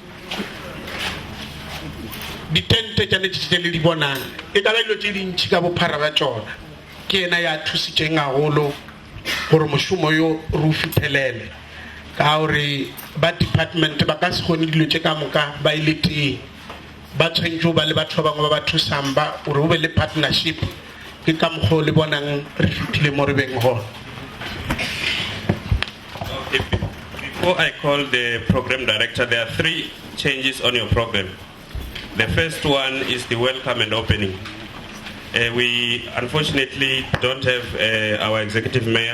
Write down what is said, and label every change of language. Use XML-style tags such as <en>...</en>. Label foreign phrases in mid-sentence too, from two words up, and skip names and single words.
<nso>di tente tsa le di bonang e ka ba dilo tse dintsi ka bophara ba tsona ke ena ya thusitseng haholo gore moshomo yo re o fitlhelele ka gore ba department ba ka se kgone dilo tse ka moka ba ile teng ba tshwentse ba le batho ba bangwe ba ba thusang ba gore o be le partnership ke ka mokgwa le bonang re fitlhile mo re beng gona.</nso> <en>Before I call the program director, there are 3 changes on your program. The first one is the welcome and opening. We unfortunately don't have our executive mayor.</en>